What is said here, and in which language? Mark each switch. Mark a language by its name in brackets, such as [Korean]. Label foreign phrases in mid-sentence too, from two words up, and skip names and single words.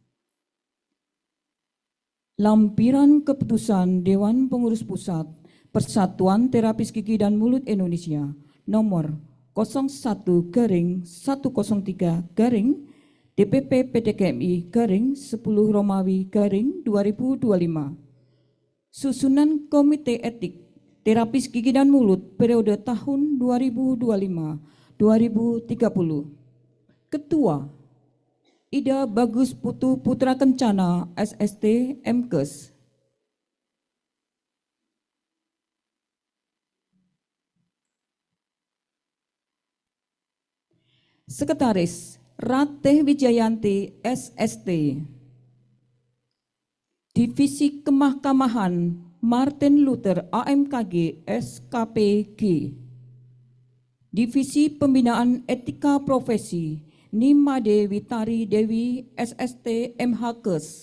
[Indonesian] Lampiran keputusan Dewan Pengurus Pusat Persatuan Terapis Gigi dan Mulut Indonesia nomor 01-103-DPP PTGMI _10 Romawi _2025. Susunan Komite Etik Terapis Gigi dan Mulut periode tahun 2025-2030. Ketua Ida Bagus Putu Putra Kencana SST MKes. Sekretaris Ratih Wijayanti SST. Divisi Kemahkamahan Martin Luther AMKG SKPG. Divisi Pembinaan Etika Profesi Nimade Witari Dewi SST MHKes.